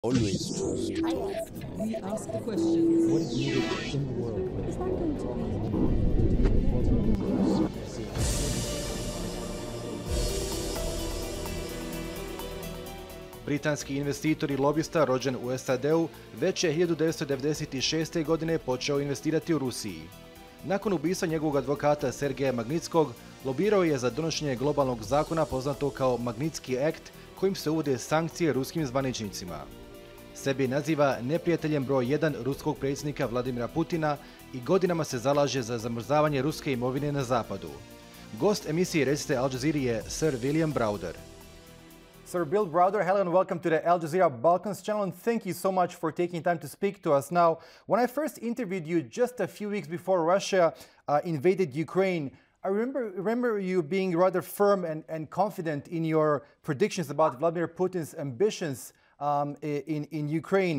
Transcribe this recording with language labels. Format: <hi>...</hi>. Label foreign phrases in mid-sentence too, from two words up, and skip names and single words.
<en>Always trust. We ask the questions. What is needed in the world?</en> <bs>Britanski investitor i lobista rođen u SAD-u već je 1996. godine počeo investirati u Rusiji. Nakon ubistva njegovog advokata Sergeja Magnickog, lobirao je za donošenje globalnog zakona poznatog kao Magnicki akt, kojim se uvode sankcije ruskim zvaničnicima. Sebe naziva neprijateljem broj 1 ruskog predsjednika Vladimira Putina i godinama se zalaže za zamrzavanje ruske imovine na zapadu. Gost emisije Recite Al Jazeeri je Sir Browder.</bs> <en>Sir Bill Browder, hello and welcome to the Al Jazeera Balkans channel, and thank you so much for taking time to speak to us. Now, when I first interviewed you just a few weeks before Russia invaded Ukraine, I remember you being rather firm and confident in your predictions about Vladimir Putin's ambitions in Ukraine.</en>